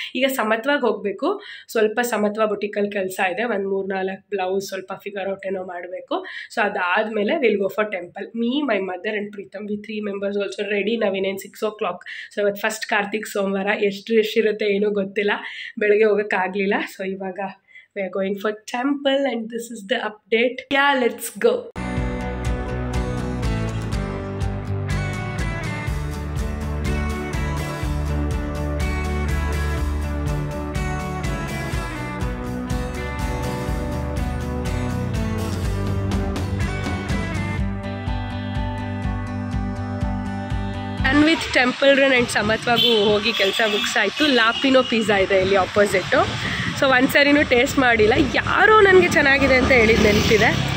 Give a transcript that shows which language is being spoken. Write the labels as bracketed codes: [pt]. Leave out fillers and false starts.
[kn] ಈಗ ಸಮತ್ವಾಗಿ ಹೋಗಬೇಕು, ಸ್ವಲ್ಪ ಸಮತ್ವ ಬುಟಿಕಲ್ಲಿ ಕೆಲಸ ಇದೆ, ಒಂದು 3-4 ಬ್ಲೌಸ್ ಸ್ವಲ್ಪ [en] figure out [kn] ಏನೋ ಮಾಡಬೇಕು. [en] so [kn] ಅದಾದಮೇಲೆ [en] Will go for temple. Me, my mother and Pritam, we 3 members also ready. [kn] ನಾವಿನೇನು [en] 6 o'clock. [kn] So ಇವತ್ತು ಫಸ್ಟ್ ಕಾರ್ತಿಕ್ ಸೋಮವಾರ, ಎಷ್ಟು ಇರುತ್ತೆ ಏನೂ ಗೊತ್ತಿಲ್ಲ, ಬೆಳಗ್ಗೆ ಹೋಗೋಕ್ಕಾಗಲಿಲ್ಲ. [en] so [kn] ಇವಾಗ [en] we are going for temple and this is the update. Yeah, let's go. And with temple run and [kn] ಸಮತ್ವಾಗೂ ಹೋಗಿ ಕೆಲಸ ಮುಗಿಸಾಯಿತು. ಲಾಪಿನೋ ಪಿಜ್ಜಾ ಇದೆ ಇಲ್ಲಿ ಆಪೋಸಿಟ್ಟು. ಸೊ ಒಂದ್ಸರಿನೂ ಟೇಸ್ಟ್ ಮಾಡಿಲ್ಲ, ಯಾರೋ ನನಗೆ ಚೆನ್ನಾಗಿದೆ ಅಂತ ಹೇಳಿದ್ದು ನೆನಪಿದೆ.